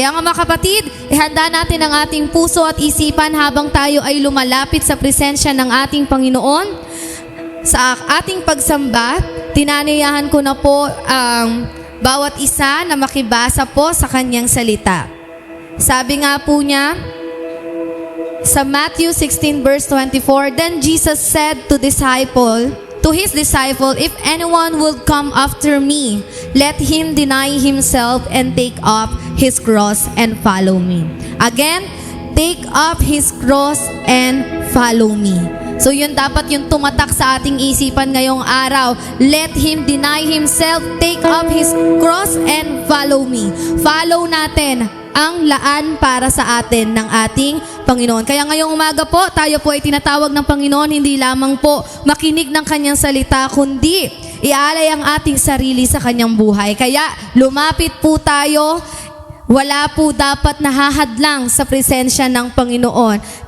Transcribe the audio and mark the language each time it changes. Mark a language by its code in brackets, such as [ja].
[tl] Kaya nga mga kapatid, ihanda natin ang ating puso at isipan habang tayo ay lumalapit sa presensya ng ating Panginoon. Sa ating pagsamba, tinanayahan ko na po ang bawat isa na makibasa po sa kanyang salita. Sabi nga po niya, [en] sa Matthew 16 verse 24, Then Jesus said to his disciple, If anyone will come after me, let him deny himself and take up his cross and follow me. Again, take up his cross and follow me. [tl] So yun dapat yung tumatak sa ating isipan ngayong araw. [en] Let him deny himself, take up his cross and follow me. [tl] Follow natin ang laan para sa atin ng ating Panginoon. Kaya ngayong umaga po, tayo po ay tinatawag ng Panginoon, hindi lamang po makinig ng Kanyang salita, kundi ialay ang ating sarili sa Kanyang buhay. Kaya lumapit po tayo. Wala po dapat nahahadlang sa presensya ng Panginoon.